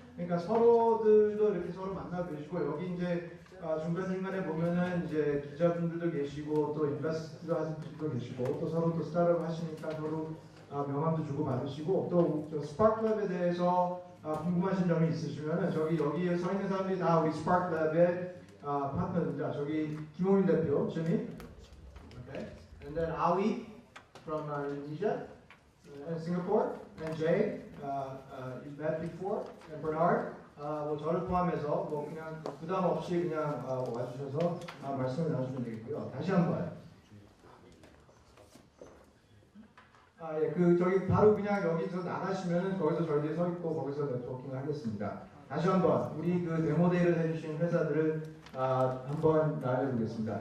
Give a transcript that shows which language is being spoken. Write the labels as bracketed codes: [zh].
[ko] 그러니까 서로들도 이렇게 서로 만나 뵈시고 여기 이제 중간중간에 보면은 이제 기자분들도 계시고 또 인베스트도 하시는 분들도 계시고 또 서로 또 스타트업 하시니까 서로 명함도 주고 받으시고 또 스파크랩에 대해서 궁금하신 점이 있으시면은 여기에 서 있는 사람들이 다 우리 스파크랩의 파트너입니다. 저기 김호민 대표, 지미. Okay. [en] And then Ali from Indonesia and Singapore, and Jay, you've met before, and Bernard, [ko] 저를 포함해서 그냥 부담 없이 그냥 와주셔서 말씀을 나누시면 되겠고요. 다시 한번. 저기 바로 그냥 여기서 나가시면은 거기서 저희들이 서 있고 거기서 네트워킹을 하겠습니다. 다시 한번 우리 데모데이를 해주신 회사들을 한번 나열해보겠습니다.